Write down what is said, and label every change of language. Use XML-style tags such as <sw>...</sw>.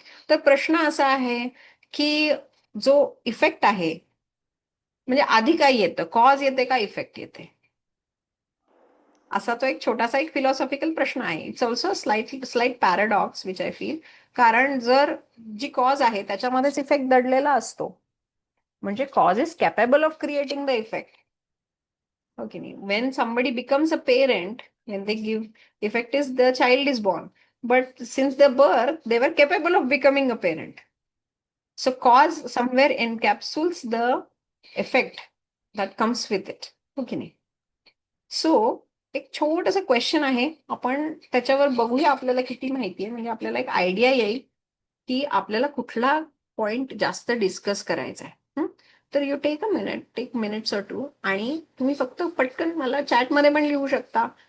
<mr>तर प्रश्न असा आहे की जो इफेक्ट आहे म्हणजे आधी काय येतं, कॉज येते का इफेक्ट येते, असा तो एक छोटासा एक फिलॉसॉफिकल प्रश्न आहे.</mr> <en>It's also slight paradox which I feel.</en> <mr>कारण जर जी कॉज आहे त्याच्यामध्येच इफेक्ट दडलेला असतो, म्हणजे</mr> <en>Cause is capable of creating the effect.</en> <mr>Okay नाही,</mr> <en>When somebody becomes a parent, when they give effect is the child is born, but since the birth they were capable of becoming a parent. So cause somewhere encapsulates the effect that comes with it.</en> <mr>Okay नाही. So एक छोटंसं question आहे, आपण त्याच्यावर बघूया आपल्याला किती माहिती आहे, म्हणजे आपल्याला एक आयडिया येईल की आपल्याला कुठला पॉइंट जास्त डिस्कस करायचा आहे. तर</mr> <en>you take minutes or two,</en> <mr>आणि तुम्ही फक्त पटकन मला चॅटमध्ये पण लिहू शकता.</mr>